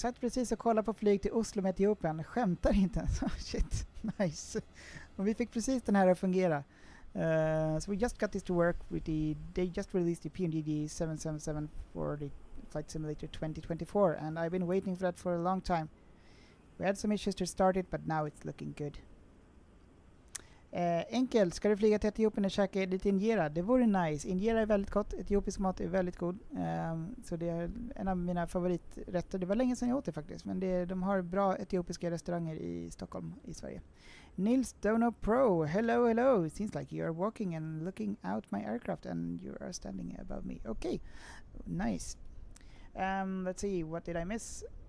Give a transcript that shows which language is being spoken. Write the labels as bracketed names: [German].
[Swedish] Satt precis och kollade på flyg till Oslo med Etiopien. Skämtar inte. Shit, nice. Och vi fick precis den här att fungera. [English] So we just got this to work with they just released the PNGD 777 for the Flight Simulator 2024, and I've been waiting for that for a long time. We had some issues to start it, but now it's looking good. [Swedish] Enkelt, ska du flyga till Etiopien och käka lite injera? Det vore nice. Injera är väldigt gott, etiopisk mat är väldigt god. Så det är en av mina favoriträtter. Det var länge sedan jag åt det faktiskt, men de har bra etiopiska restauranger i Stockholm, i Sverige. [English] Nils Dono Pro, hello. It seems like you are walking and looking out my aircraft and you are standing above me. Okay, nice. Let's see, what did I miss?